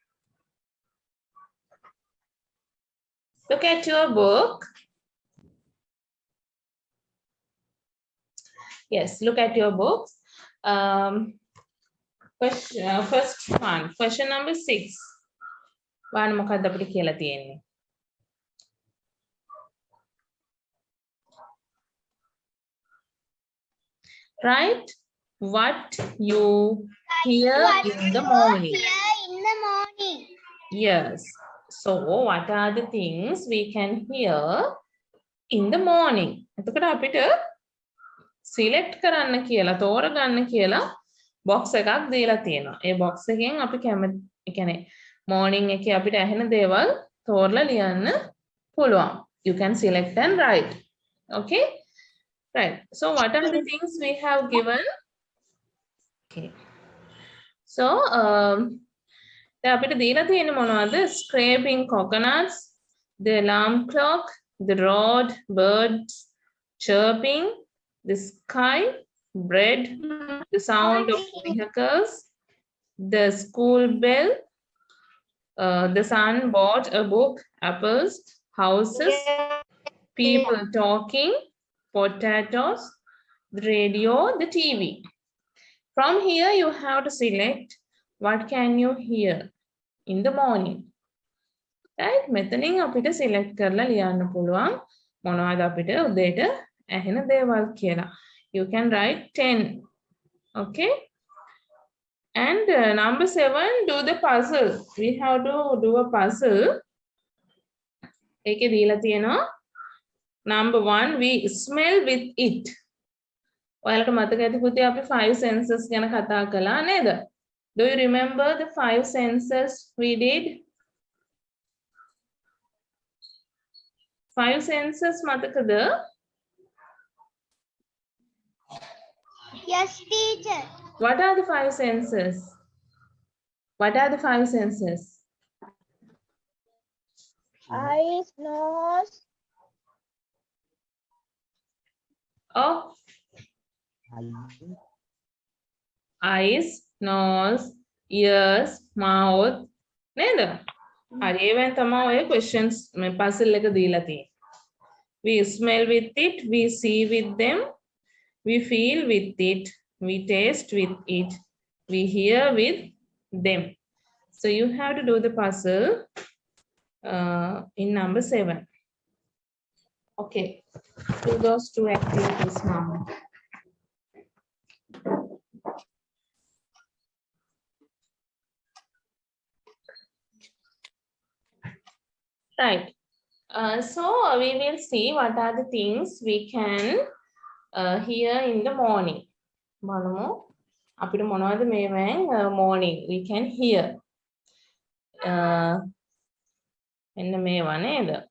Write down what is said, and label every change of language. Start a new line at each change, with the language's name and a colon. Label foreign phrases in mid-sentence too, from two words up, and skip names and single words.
English: Look at your book. Yes, look at your books. First one, question number 6.
Sinhala: One මොකක්ද අපිට කියලා තියෙන්නේ?
English: Right? What you hear in the morning. Here in the morning. Yes. So what are the things we can hear in the morning?
Sinhala: එතකොට අපිට select කරන්න කියලා තෝරගන්න කියලා box එකක් දීලා තියෙනවා. ඒ box එකෙන් අපි කැමති ඒ කියන්නේ morning එකේ අපිට ඇහෙන දේවල් තෝරලා ලියන්න පුළුවන්.
English: You can select and write. Okay? Right. So what are the things we have given? Okay. So
Sinhala: දැන් අපිට දීලා තියෙන්නේ මොනවද?
English: Scraping coconuts, the alarm clock, the road, birds chirping, the sky, bread, the sound of vehicles, the school bell, the son bought a book, apples, houses, people talking, potatoes, the radio, the TV. From here you have to select what can you hear in the morning. Right?
Sinhala: මෙතනින් අපිට select කරලා ලියන්න පුළුවන් මොනවද අපිට උදේට ඇහෙන දේවල් කියලා.
English: You can write 10. Okay? And number 7, do the puzzle. We have to do a puzzle.
Sinhala: ඒකේ දීලා තියෙනවා.
English: Number 1, we smell with it.
Sinhala: ඔයාලට මතක ඇති පුතේ අපි 5 senses ගැන කතා කළා නේද?
English: Do you remember the 5 senses we did?
Sinhala: 5 senses මතකද?
English: Yes, teacher. What are the 5 senses? What are the 5 senses? Eyes, nose. Oh. Eyes, nose, ears, mouth.
Sinhala: නේද? හරි ඒවෙන් තමයි ඔය questions මේ puzzle එක දීලා තියෙන්නේ.
English: We smell with it, we see with them, we feel with it, we taste with it, we hear with them. So you have to do the puzzle in number 7. Okay, do those 2 activities now. Right. So we will see what are the things we can hear in the morning.
Sinhala: බලමු අපිට මොනවද මේවෙන්
English: morning we can hear.
Sinhala: එන්න මේවා නේද?